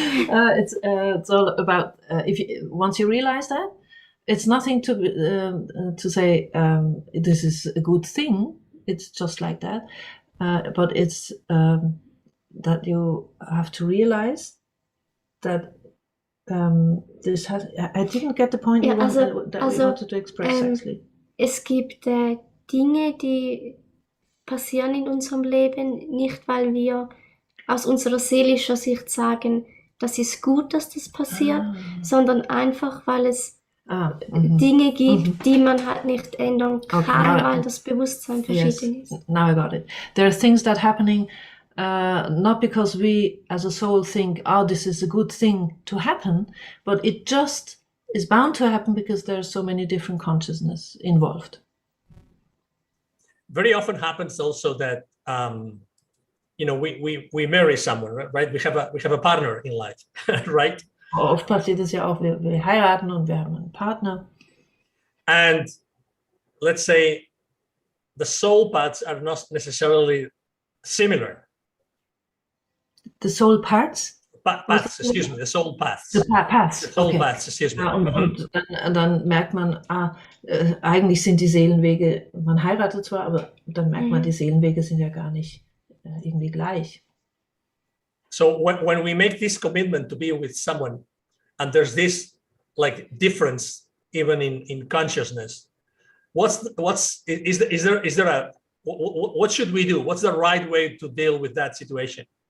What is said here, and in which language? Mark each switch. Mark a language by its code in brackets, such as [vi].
[en] It's all about once you realize that, it's nothing to say this is a good thing. It's just like that, but it's that you have to realize that this has. I didn't get the point you wanted to express actually. [de] Es gibt Dinge, die passieren in unserem Leben, nicht weil wir aus unserer seelischen Sicht sagen, das ist gut, dass das passiert, sondern einfach, weil es Dinge gibt, die man halt nicht ändern kann, weil das Bewusstsein verschieden ist. [en] Now I got it. There are things that happening not because we as a soul think, oh, this is a good thing to happen, but it just is bound to happen because there are so many different consciousness involved. Very often happens also that you know, we marry someone, right? We have a partner in life, right? [de] Oft passiert es ja auch, wir heiraten und wir haben einen Partner. [en] And let's say the soul paths are not necessarily similar. The soul parts? Paths, excuse me, the soul paths. The paths. The soul paths, excuse me. [de] Und dann merkt man, eigentlich sind die Seelenwege, man heiratet zwar, aber dann merkt man, die Seelenwege sind ja gar nicht irgendwie gleich. [en] So when we make this commitment to be with someone, and there's this like difference even in consciousness, is there what should we do? What's the right way to deal with that situation?